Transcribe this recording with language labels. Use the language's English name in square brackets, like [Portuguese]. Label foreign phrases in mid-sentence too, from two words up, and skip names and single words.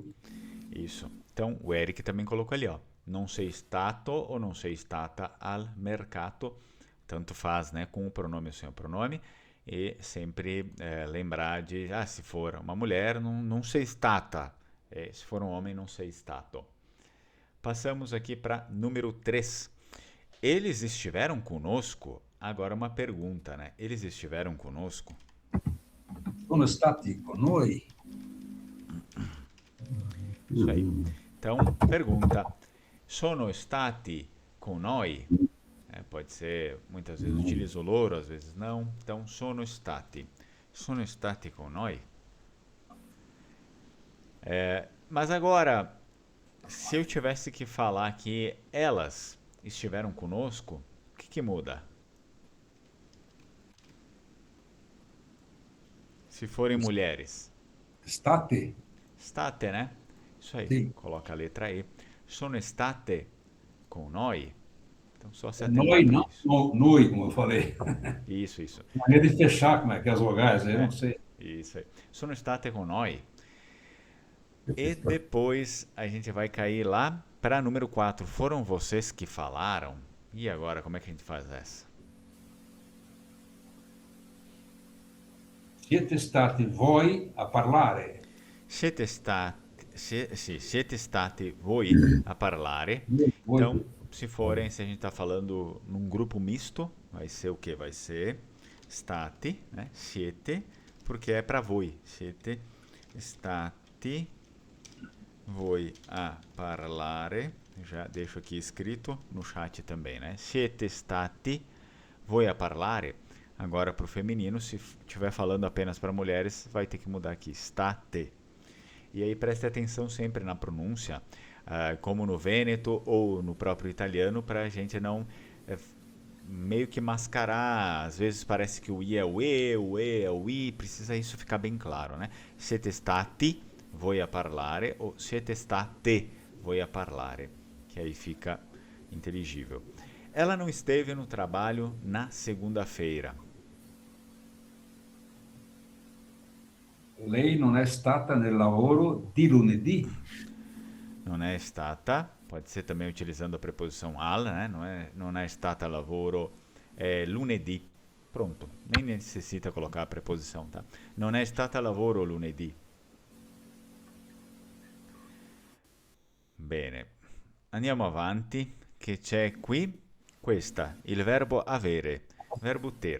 [Portuguese] Isso. Então, o Eric também colocou ali, ó. [Italian] Non sei stato ou non sei stata al mercato. [Portuguese] Tanto faz, né? Com o pronome ou sem o pronome. E sempre lembrar de, se for uma mulher, não [Italian] sei stata. [Portuguese] Se for um homem, não [Italian] sei stato. [Portuguese] Passamos aqui para número 3. Eles estiveram conosco? Agora uma pergunta, né? Eles estiveram conosco? [Italian] Sono stati con noi? [Portuguese] Isso aí. Então, pergunta: [Italian] sono stati con noi? [Portuguese] Pode ser, muitas vezes utiliza o loro, às vezes não. Então, [Italian] sono stati. Sono stati con noi? [Portuguese] Mas agora, se eu tivesse que falar que elas estiveram conosco, o que muda? Se forem mulheres. [Italian] State? State, [Portuguese] né? Isso aí. [Italian] Sì. [Portuguese] Coloca a letra E. [Italian] Sono state con noi? [Portuguese] Então, só se atentar [Italian] Noi, [Portuguese] para não, isso. noi, como eu falei. Isso. Maneira de fechar, como é que é as vogais, aí eu não sei. Isso aí. [Italian] Sono state con noi? [Portuguese] E depois a gente vai cair lá para número 4. Foram vocês que falaram? E agora, como é que a gente faz essa? [Italian] Siete stati voi a parlare? Siete stati voi a parlare. Voi. [Portuguese] Então, se a gente está falando num grupo misto, vai ser o quê? Vai ser stati, né? Siete, porque é para voi. [Italian] Siete stati voi a parlare. [Portuguese] Já deixo aqui escrito no chat também, né? [Italian] Siete stati voi a parlare. [Portuguese] Agora para o feminino, se estiver falando apenas para mulheres, vai ter que mudar aqui, state. E aí preste atenção sempre na pronúncia, como no vêneto ou no próprio italiano, para a gente não meio que mascarar. Às vezes parece que o I é o E é o I, precisa isso ficar bem claro, né? [Italian] Siete stati voi a parlare ou siete state voi a parlare, [Portuguese] que aí fica inteligível. Ela não esteve no trabalho na segunda-feira. [Italian] Lei non è stata nel lavoro di lunedì? Non è stata, [Portuguese] pode ser também utilizando a preposição al, né? [Italian] Non è stata lavoro lunedì. [Portuguese] Pronto, nem necessita colocar a preposição, tá? [Italian] Non è stata lavoro lunedì. Bene, andiamo avanti, che c'è qui questa, il verbo avere, [Portuguese] verbo ter.